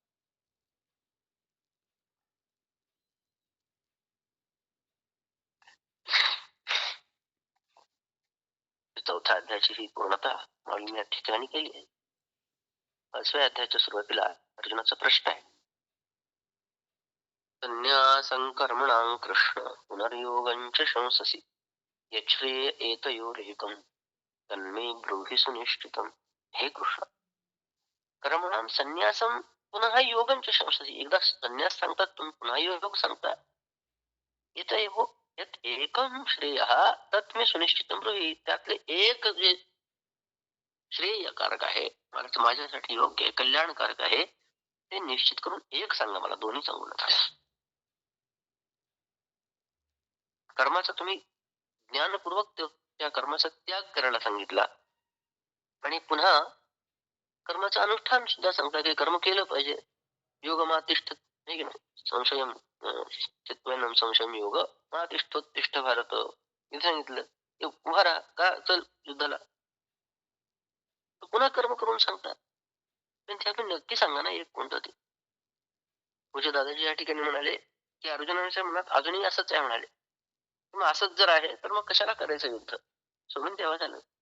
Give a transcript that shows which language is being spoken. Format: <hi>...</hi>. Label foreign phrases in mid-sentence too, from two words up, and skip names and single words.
<mr>चौथ्या अध्यायाची ही पूर्णता मी या ठिकाणी केली आहे. 5व्या अध्यायाच्या सुरुवातीला अर्जुनाचा प्रश्न आहे.</mr> <sa>संन्यासं कर्मणां कृष्ण पुनर्योगञ्च शंससि यच्छ्रेय एतयोरेकं तन्मे ब्रूहि सुनिश्चितम्. हे कृष्ण, कर्मणां संन्यासं पुनः योगञ्च शंससि.</sa> <mr>एकदा संन्यास सांगतात, तुम्ही पुन्हा योग सांगता.</mr> <sa>एतयोः यत् एकं श्रेयः तत् मे सुनिश्चितं ब्रूहि.</sa> <mr>त्यातले एक जे श्रेयकारक आहे, माझ्यासाठी योग्य आहे, कल्याणकारक आहे, ते निश्चित करून एक सांगा मला, दोन्ही सांगू नका. कर्माचा तुम्ही ज्ञानपूर्वक त्या कर्माचा त्याग करायला सांगितला आणि पुन्हा कर्माचं अनुष्ठान सुद्धा सांगता की कर्म केलं पाहिजे.</mr> <sa>योग मातिष्ठ,</sa> <mr>नाही की नाही,</mr> <sa>संशयम चित्वैनम संशयम योग मातिष्ठोत्तिष्ठ भारत,</sa> <mr>इथे सांगितलं उभा राहा का, चल युद्धाला. पुन्हा कर्म करून सांगतात, पण त्यातून नक्की सांगा ना एक कोणतं ते. पूज्य दादाजी या ठिकाणी म्हणाले की अर्जुनाच्या मनात अजूनही असंच आहे म्हणाले. मग असंच जर आहे तर मग कशाला करायचं युद्ध, सोडून तेव्हा झालं.</mr>